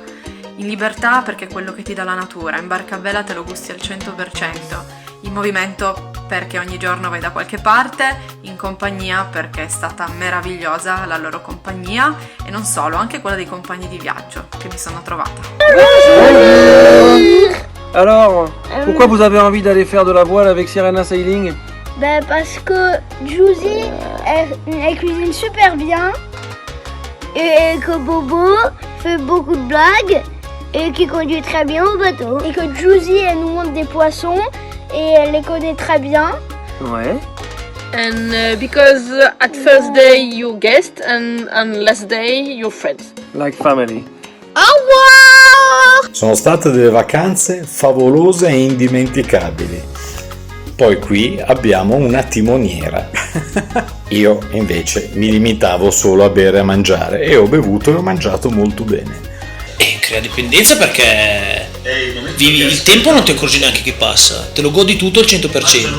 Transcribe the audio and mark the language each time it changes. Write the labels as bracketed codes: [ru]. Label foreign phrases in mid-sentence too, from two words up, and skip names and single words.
[it] In libertà perché è quello che ti dà la natura, in barca a vela te lo gusti al 100%, in movimento perché ogni giorno vai da qualche parte, in compagnia perché è stata meravigliosa la loro compagnia e non solo, anche quella dei compagni di viaggio che mi sono trovata. [fr] Alors, pourquoi vous avez envie d'aller faire de la voile avec Sirena Sailing? Parce que Giusy, elle cuisine super bien et que Bobo fait beaucoup de blagues et qui conduit très bien au bateau. Et que Giusy, elle nous montre des poissons et elle les connaît très bien. Ouais. [en] And because at first day you guest and last day your friends. Like family. [fr] Au revoir! [it] Sono state delle vacanze favolose e indimenticabili. Poi qui abbiamo una timoniera. Io invece mi limitavo solo a bere e a mangiare e ho bevuto e ho mangiato molto bene. E crea dipendenza perché vivi il tempo, non ti accorgi neanche che passa, te lo godi tutto al 100%.